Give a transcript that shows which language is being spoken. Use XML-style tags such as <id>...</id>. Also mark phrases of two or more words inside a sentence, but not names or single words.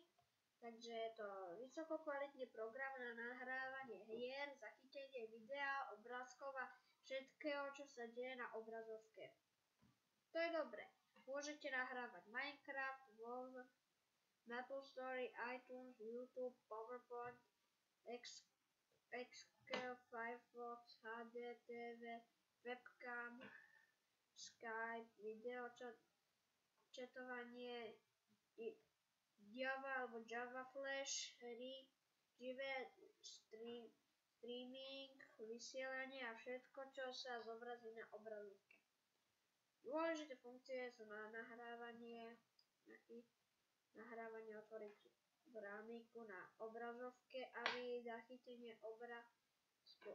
<sk>Takže je to vysokokvalitný program na nahrávanie hier, zachytenie videa, obrázkov a všetkého, čo sa deje na obrazovke. To je dobré. Môžete nahrávať Minecraft, WoW, MapleStory, iTunes, YouTube, PowerPoint, Excel, Firefox, HD, TV, webcam, Skype, video, chatovanie, Java alebo Java Flash, hry, živé streaming, vysielanie a všetko, čo sa zobrazí na obrazovke. Dôležité funkcie sú na nahrávanie otvoriť brániku na obrazovke a zachytenie obrázku.</sk>